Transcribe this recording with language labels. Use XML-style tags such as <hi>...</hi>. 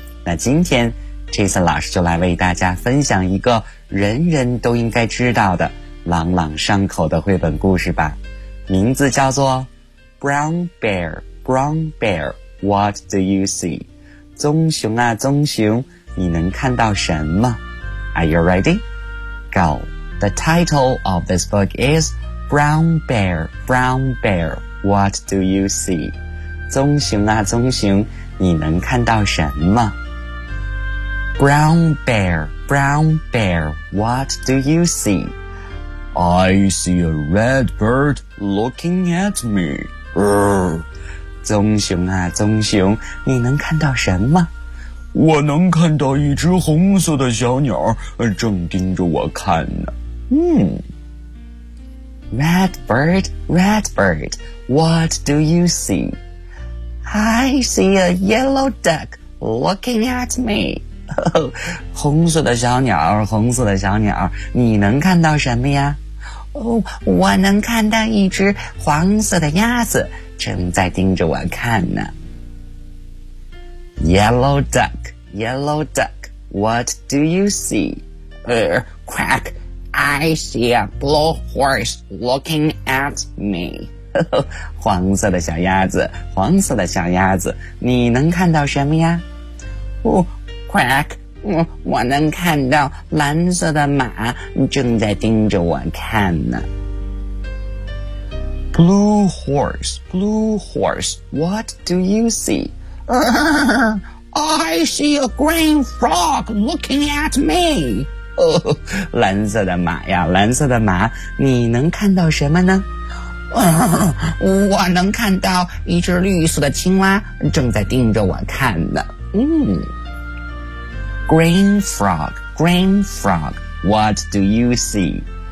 <zh>那今天 Jason 老师就来为大家分享一个人人都应该知道的朗朗上口的绘本故事吧，名字叫做 Brown Bear, Brown Bear, What Do You See? 棕熊啊棕熊，你能看到什么？</zh> <en>Are you ready? Go! The title of this book is Brown Bear, Brown Bear, What Do You See?</en> <zh>棕熊啊棕熊，你能看到什么？</zh> <en>Brown Bear, Brown Bear, What Do You See? I see a red bird looking at me.</en> <zh>棕熊啊棕熊，你能看到什么？我能看到一只红色的小鸟正盯着我看呢。</zh> <en>Red bird, red bird, what do you see? I see a yellow duck looking at me.</en> <zh>红色的小鸟，红色的小鸟，你能看到什么呀？我能看到一只黄色的鸭子正在盯着我看呢。</zh> <en>Yellow duck, yellow duck, what do you see? Quack, I see a blue horse looking at me.</en> <zh>黄色的小鸭子，黄色的小鸭子，你能看到什么呀？ Quack. 我能看到蓝色的马正在盯着我看呢。</zh> <en>Blue horse, blue horse, what do you see? I see a green frog looking at me.</en> <zh>蓝色的马呀，蓝色的马，你能看到什么呢？我能看到一只绿色的青蛙正在盯着我看呢。</zh> <en>Green frog, green frog, what do you see?</en>